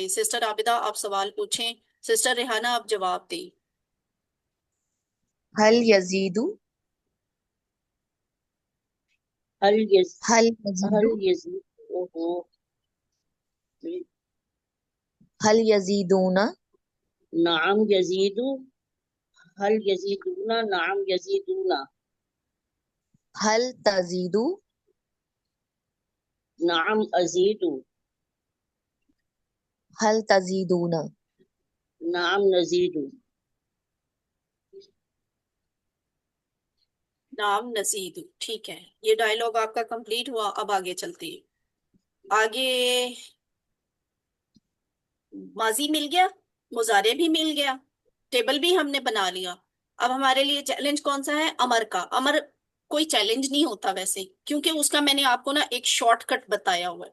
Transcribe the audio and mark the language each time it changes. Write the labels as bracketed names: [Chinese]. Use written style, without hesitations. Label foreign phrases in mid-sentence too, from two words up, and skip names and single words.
[Hindi] सिस्टर आबिदा आप सवाल पूछें, सिस्टर रेहाना आप जवाब दें। [Arabic] هل يجيد. هل يج हल हल यजीदु। يجيد أوهو هل يجيدون. نعم يجيد، هل يجيدون، نعم يجيدون, هل تجيد. نعم أجيد, هل تجيدون. نعم نجيد. نعم نجيد. [Hindi] ठीक है, ये डायलॉग आपका कंप्लीट हुआ। अब आगे चलते हैं। आगे माजी मिल गया, मुजारे भी मिल गया, टेबल भी हमने बना लिया। अब हमारे लिए चैलेंज कौन सा है? अमर का। अमर कोई चैलेंज नहीं होता वैसे, क्योंकि उसका मैंने आपको ना एक शॉर्टकट बताया हुआ है।